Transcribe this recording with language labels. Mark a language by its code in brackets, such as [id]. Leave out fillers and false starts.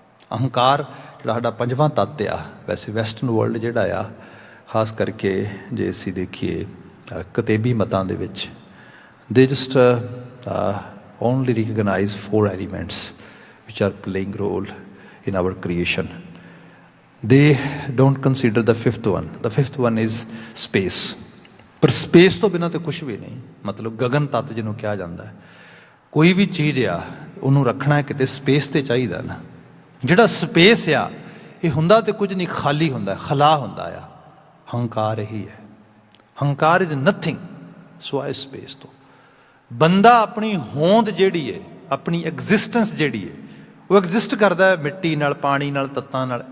[pa] ਅਹੰਕਾਰ ਜਿਹੜਾ ਸਾਡਾ ਪੰਜਵਾਂ ਤੱਤ ਆ। ਵੈਸੇ ਵੈਸਟਰਨ ਵਰਲਡ ਜਿਹੜਾ ਆ, ਖਾਸ ਕਰਕੇ ਜੇ ਅਸੀਂ ਦੇਖੀਏ ਕਤੇਬੀ ਮਤਾਂ ਦੇ ਵਿੱਚ, [en] ਦੇ just only recognize 4 elements which are playing role in our creation. They don't consider the 5th one. The 5th one is space. [pa] ਪਰ ਸਪੇਸ ਤੋਂ ਬਿਨਾਂ ਤਾਂ ਕੁਛ ਵੀ ਨਹੀਂ। ਮਤਲਬ ਗਗਨ ਤੱਤ ਜਿਹਨੂੰ ਕਿਹਾ ਜਾਂਦਾ ਹੈ, ਕੋਈ ਵੀ ਚੀਜ਼ ਆ ਉਹਨੂੰ ਰੱਖਣਾ ਕਿਤੇ ਸਪੇਸ ਤੇ ਚਾਹੀਦਾ ਨਾ। ਜਿਹੜਾ ਸਪੇਸ ਆ ਇਹ ਹੁੰਦਾ ਤੇ ਕੁਝ ਨਹੀਂ, ਖਾਲੀ ਹੁੰਦਾ, ਖਲਾ ਹੁੰਦਾ ਆ। ਹੰਕਾਰ ਇਹੀ ਹੈ। ਹੰਕਾਰ [en] is nothing [pa] ਸਵਾਏ ਸਪੇਸ ਤੋਂ। ਬੰਦਾ ਆਪਣੀ ਹੋਂਦ ਜਿਹੜੀ ਹੈ, ਆਪਣੀ ਐਗਜ਼ਿਸਟੈਂਸ ਜਿਹੜੀ ਹੈ, ਉਹ ਐਗਜ਼ਿਸਟ ਕਰਦਾ ਮਿੱਟੀ ਨਾਲ, ਪਾਣੀ ਨਾਲ, ਤੱਤਾਂ ਨਾਲ।